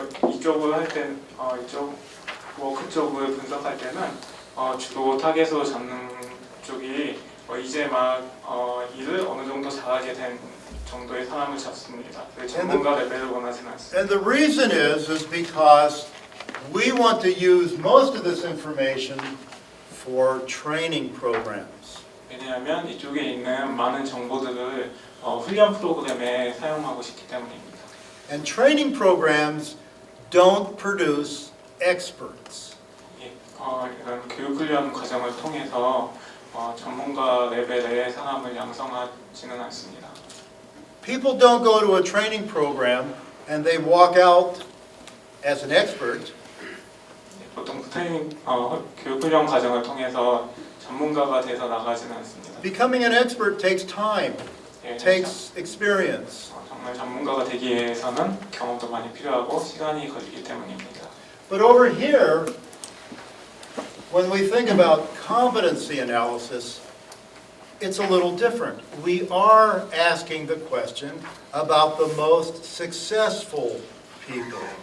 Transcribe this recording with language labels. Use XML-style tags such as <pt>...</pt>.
<ko>이쪽을 할 때, 이쪽 워크 쪽을 분석할 때는 주로 타겟으로 잡는 쪽이 이제 막 일을 어느 정도 잘하게 된 정도의 사람을 잡습니다. 전문가 레벨을 원하지는 않습니다.</ko> <en>And the reason is because we want to use most of this information for training programs.</en> <ko>왜냐하면 이쪽에 있는 많은 정보들을 훈련 프로그램에 사용하고 싶기 때문입니다.</ko> <en>And training programs don't produce experts.</en> <ko>예, 이런 교육 훈련 과정을 통해서 전문가 레벨의 사람을 양성하지는 않습니다.</ko> <en>People don't go to a training program and they walk out as an expert.</en> <ko>보통 교육 훈련 과정을 통해서 전문가가 돼서 나가지는 않습니다.</ko> <en>Becoming an expert takes time, 예, takes experience.</en> <ko>정말 전문가가 되기 위해서는 경험도 많이 필요하고 시간이 걸리기 때문입니다.</ko> <en>But over here, when we think about competency analysis, it's a little different. We are asking the question about the most successful people.</en>